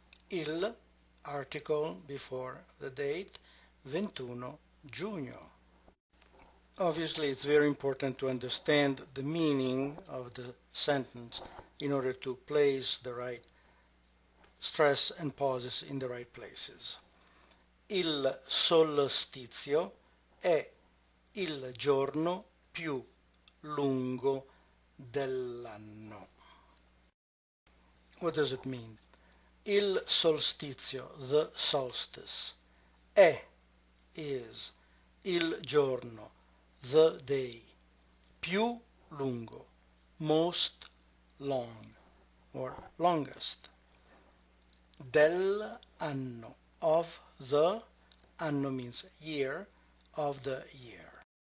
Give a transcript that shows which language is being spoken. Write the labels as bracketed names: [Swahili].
[English] Il, article before the date, 21 giugno. Obviously, it's very important to understand the meaning of the sentence in order to place the right stress and pauses in the right places. [Italian] Il solstizio è il giorno più lungo dell'anno. [English] What does it mean? [Italian] Il solstizio, [English] the solstice, is, [Italian] il giorno, [English] the day, [Italian] più lungo, [English] most long, or longest, [Italian] dell'anno, [English] of the, anno means year, of the year.